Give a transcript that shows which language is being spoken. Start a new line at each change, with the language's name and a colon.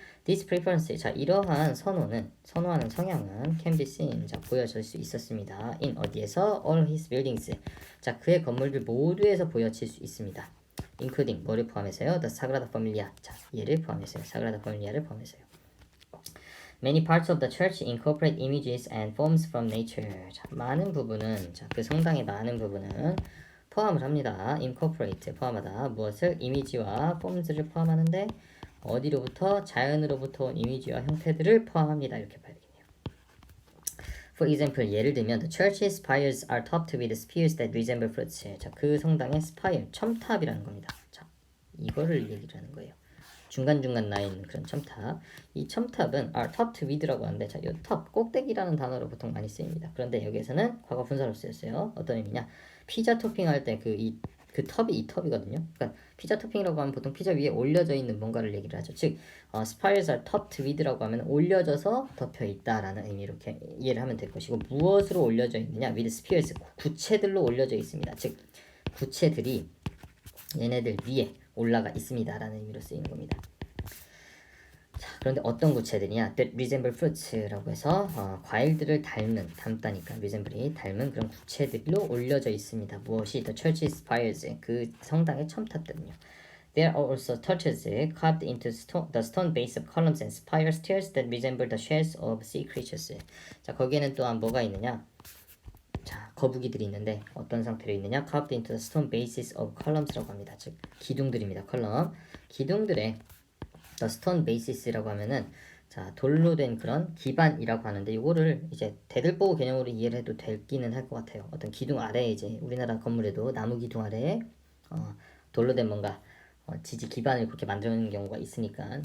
English: This preference,
Korean: 자, 이러한 선호하는 성향은
English: can be seen,
Korean: 자, 보여질 수 있었습니다. in 어디에서?
English: all his buildings,
Korean: 자, 그의 건물들 모두에서 보여질 수 있습니다. including 뭐를 포함해서요? the Sagrada Familia, 자, 얘를 포함해서요. Sagrada Familia를 포함해서요.
English: Many parts of the church incorporate images and forms from nature.
Korean: 자, 많은 부분은, 자, 그 성당의 많은 부분은 포함을 합니다. incorporate, 포함하다. 무엇을? 이미지와 forms를 포함하는데 어디로부터? 자연으로부터 온 이미지와 형태들을 포함합니다. 이렇게 봐야 되겠네요.
English: For example,
Korean: 예를 들면
English: The church's spires are topped with spears that resemble fruits.
Korean: 자, 그 성당의 spire, 첨탑이라는 겁니다. 자, 이거를 얘기를 하는 거예요. 중간중간 나 있는 그런 첨탑. 이 첨탑은 are topped with라고 하는데, 자, 이 top, 꼭대기라는 단어로 보통 많이 쓰입니다. 그런데 여기에서는 과거 분사로 쓰였어요. 어떤 의미냐? 피자 토핑할 때 그 텁이 이 텁이거든요. 그러니까 피자 토핑이라고 하면 보통 피자 위에 올려져 있는 뭔가를 얘기를 하죠. 즉,
English: spires are topped with
Korean: 라고 하면 올려져서 덮여 있다라는 의미로 이렇게 이해를 하면 될 것이고, 무엇으로 올려져 있느냐?
English: with spears,
Korean: 구체들로 올려져 있습니다. 즉, 구체들이 얘네들 위에 올라가 있습니다라는 의미로 쓰이는 겁니다. 자, 그런데 어떤 구체들이냐?
English: That resemble fruits
Korean: 라고 해서 과일들을 닮다니까 resemble이 닮은 그런 구체들로 올려져 있습니다. 무엇이?
English: The church's spires,
Korean: 그 성당의 첨탑들은요.
English: There are also torches carved into the stone base of columns and spire stairs that resemble the shells of sea creatures.
Korean: 자, 거기에는 또한 뭐가 있느냐? 자, 거북이들이 있는데 어떤 상태로 있느냐?
English: Carved into the stone bases of columns라고 합니다.
Korean: 즉, 기둥들입니다. 컬럼. 기둥들의
English: the stone bases
Korean: 라고 하면은 자, 돌로 된 그런 기반이라고 하는데, 이거를 이제 대들보 개념으로 이해를 해도 되기는 할 것 같아요. 어떤 기둥 아래에, 이제 우리나라 건물에도 나무 기둥 아래에 돌로 된 뭔가 지지 기반을 그렇게 만드는 경우가 있으니까.